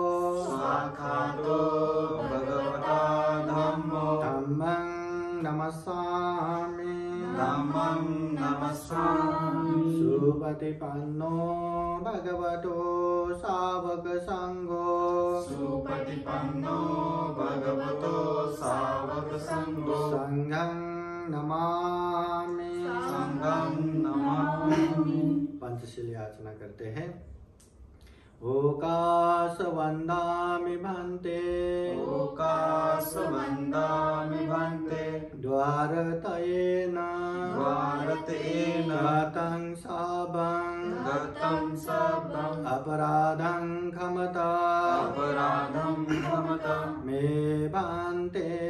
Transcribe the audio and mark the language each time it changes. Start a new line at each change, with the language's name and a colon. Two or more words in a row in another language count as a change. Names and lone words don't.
Pali: धम्मं नमस्सामि सुपतिपन्नो भगवतो सावक संघो संघं नमामि।
Hindi: पंचशील याचना करते हैं।
Pali: ओकाश वंदामि भन्ते द्वारतयेन गतं सबं अपराधं क्षमता मे भन्ते